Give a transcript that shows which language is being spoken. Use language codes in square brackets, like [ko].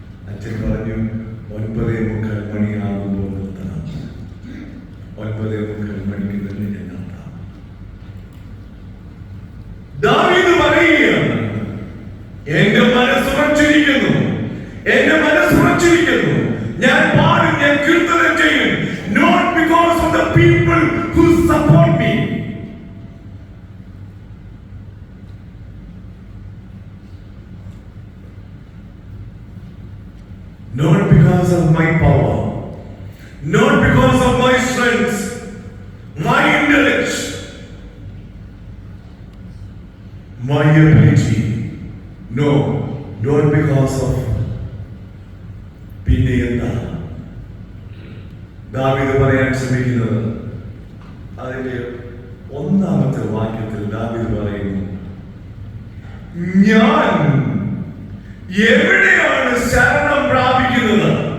[ml] അച്ഛൻ പറഞ്ഞു 9:45 മണിയാകുമ്പോൾ നിർത്തണം. 9:45 മണിക്ക് തന്നെ ഞാൻ നിർത്താം. ദാവീദ് പറയുകയാണ്, എന്റെ മനസ്സുറച്ചിരിക്കുന്നു, എന്റെ മനസ്സുറച്ചിരിക്കുന്നു. ഞാൻ പാടും, ഞാൻ കീർത്തനം ചെയ്യും. [en] Not because of the people who support me, not because of my power, not because of my strength, my intellect, my ability. No, not because of [ml] പിന്നെ എന്താ ദാവീദ് പറയാൻ ശ്രമിക്കുന്നത്? അതിന്റെ 1-ാമത്തെ വാക്യത്തിൽ ദാവീദ് പറയുന്നു, ഞാൻ എവിടെയാണ് ശരണം പ്രാപിക്കുന്നത്?